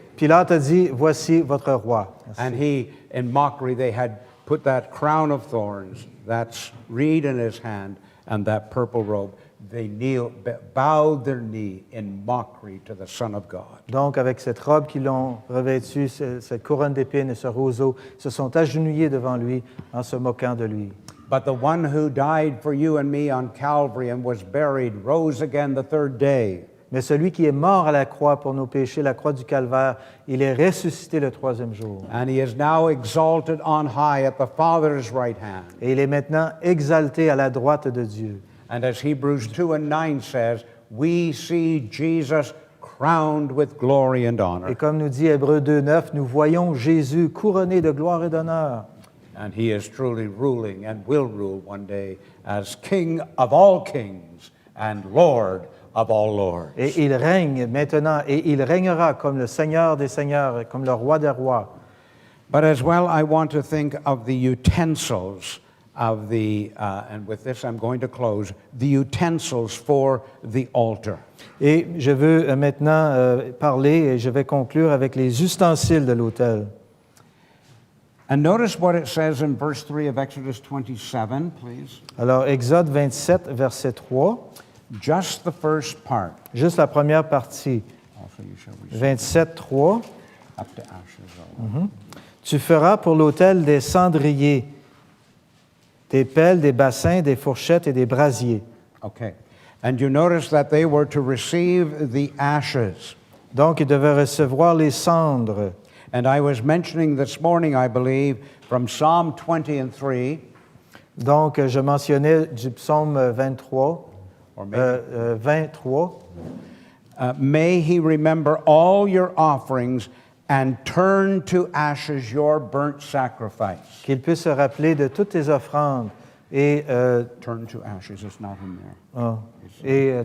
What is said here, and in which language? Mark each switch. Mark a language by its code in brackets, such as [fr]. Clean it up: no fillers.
[fr] Pilate a dit, voici votre roi. Merci. [en] And he, in mockery, they had put that crown of thorns, that reed in his hand, and that purple robe. They bowed their knee in mockery to the Son of God. [fr] Donc, avec cette robe qu'ils l'ont revêtue, cette couronne d'épines et ce roseau, ils se sont agenouillés devant lui en se moquant de lui. [en] But the one who died for you and me on Calvary and was buried rose again the 3rd day. [fr] Mais celui qui est mort à la croix pour nos péchés, la croix du Calvaire, il est ressuscité le 3e jour. [en] And he is now exalted on high at the Father's right hand. [fr] Et il est maintenant exalté à la droite de Dieu. [en] And as Hebrews 2:9 says, we see Jesus crowned with glory and honor. [fr] Et comme nous dit Hébreux 2:9, nous voyons Jésus couronné de gloire et d'honneur. [en] And he is truly ruling and will rule one day as King of all kings and Lord of all lords. [fr] Et il règne maintenant, et il régnera comme le Seigneur des seigneurs, comme le roi des rois. [en] But as well, I want to think of the utensils of the, and with this I'm going to close, the utensils for the altar. [fr] Et je veux maintenant parler et je vais conclure avec les ustensiles de l'autel. [en] And notice what it says in verse 3 of Exodus 27, please. [fr] Alors, Exode 27, verset 3, [en] Just the first part. [fr] juste la première partie. [en] Also you shall receive 27, 3. up to ashes. [fr] Tu feras pour l'autel des cendriers, des pelles, des bassins, des fourchettes et des brasiers. [en] Okay. And you notice that they were to receive the ashes. [fr] Donc, ils devaient recevoir les cendres. [en] And I was mentioning this morning, I believe, from Psalm 20 and 3, [fr] Donc, je mentionnais du psaume 23, [en] or maybe, 23. may he remember all your offerings and turn to ashes your burnt sacrifice. [fr] Qu'il puisse se rappeler de toutes tes offrandes et, [en] Turn to ashes, it's not in there.